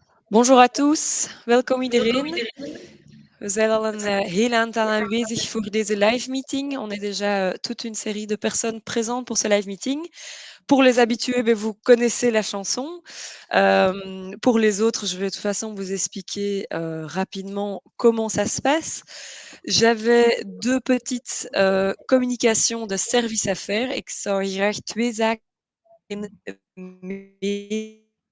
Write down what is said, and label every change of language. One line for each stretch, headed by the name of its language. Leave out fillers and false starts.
French: Bonjour à tous,
Dutch: welkom iedereen. We zijn al een heel aantal aanwezig voor deze live meeting.
French: On est déjà toute une série de personnes présentes pour ce live meeting. Pour les habitués, vous connaissez la chanson. Pour les autres, je vais de toute façon vous expliquer rapidement comment ça se passe. J'avais deux petites communications de service à faire.
Dutch: Ik zou hier graag twee zaken meedelen.